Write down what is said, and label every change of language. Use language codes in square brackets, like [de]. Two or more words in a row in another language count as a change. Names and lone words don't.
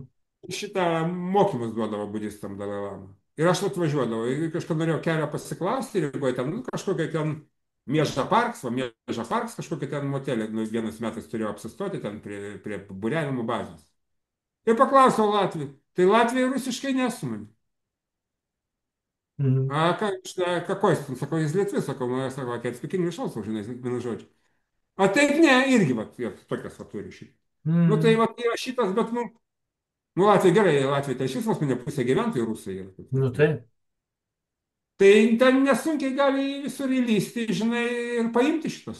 [lt] Šitą mokymus duodavo budistam Dalalama. Ir aš atvažiuodavau, ir kažką norėjau kelio pasiklausti, Rygoje ten, nu, kažkokia ten Mieža Parks, kažkokia ten motelė, nu, vienas metais turėjau apsistoti ten prie būrenimo bazės. Ir paklausiau Latvijų. Tai Latvija rusiškai nesumani. Mhm. [ru] А какой, [lt] sakau, jis lietuvis, sakau, nu, sakau, [en] I can speak English also, [lt] žinai, vienu žodžiu. A taip ne, irgi, va, tokias va turi šitą. Nu, tai Mhm. va, yra šitas, bet, nu, Latvija gerai, Latvija tai iš visos, ne pusė gyventojų rusai yra. Nu taip. Tai ten nesunkiai gali visur įlysti, žinai, ir paimti šitas.